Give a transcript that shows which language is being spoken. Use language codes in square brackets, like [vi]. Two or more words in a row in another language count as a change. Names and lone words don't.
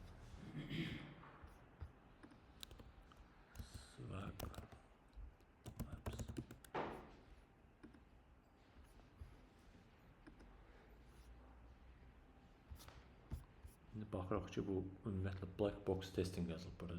[az] Swag. İndi baxırıq ki, bu ümumiyyətlə [en] black box testing [az] yazılıb burada.